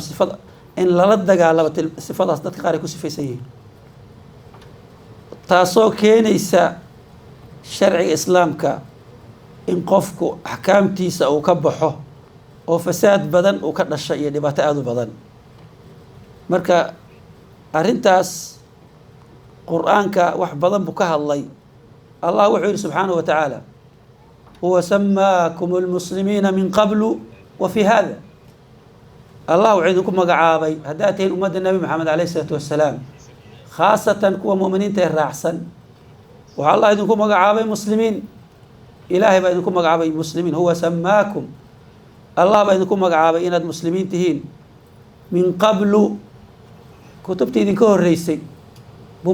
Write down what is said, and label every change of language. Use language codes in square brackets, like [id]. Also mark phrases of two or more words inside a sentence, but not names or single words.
[so] sifada in lala dagaalamo sifadaas dadka qaar ay ku sifaysan yihiin, taasoo keenaysa sharciga islaamka in qofku axkaamtiisa uu ka baxo oo fasaad badan uu ka dhasha iyo dhibaato aada u badan. marka arrintaas qur-aanka wax badan buu ka hadlay. allah wuxuu yidhi [ar] سبحانه وتعالى: هو سماكم المسلمين من قبل وفي هذا. [so] allah wuxuu idinku magacaabay haddaad tihiin ummadda nebi maxamed [ar] عليه الصلاة والسلام [so] khaasatan kuwa mu'miniinta ee raacsan waxaa allah idinku magacaabay muslimiin ilaahay baa idinku magacaabay muslimiin [ar] هو سماكم [so] allah baa idinku magacaabay inaad muslimiin tihiin [ar] من قبل [so] kutubtii idinka horreysay buu